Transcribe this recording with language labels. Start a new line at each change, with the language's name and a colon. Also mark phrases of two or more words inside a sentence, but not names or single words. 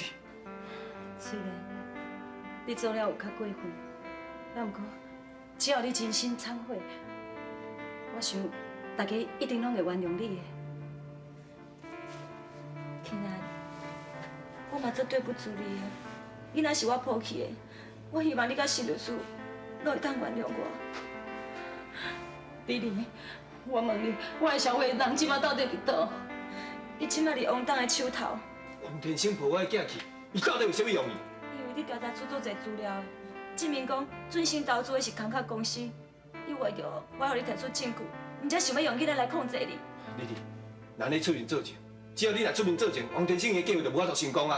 Min Nan Chinese: 虽然你做了有较过分，但毋过只要你真心忏悔，我想大家一定拢会原谅你的。庆安，我嘛真对不住你的。你若是我抛弃的，我希望你甲施律师拢会当原谅我。丽丽，我问你，我的小伟人即马到底伫倒？伊即马伫王董的手头。王天星抱我的囝去，伊到底有啥物用意？因为你调查出足侪资料， 证明讲准生投资的是空壳公司，伊为着我互你提出证据，毋则想要用囡仔来控制你。丽丽，咱你出面做证，只要你若出面做证，王天星的计划就无法度成功啊！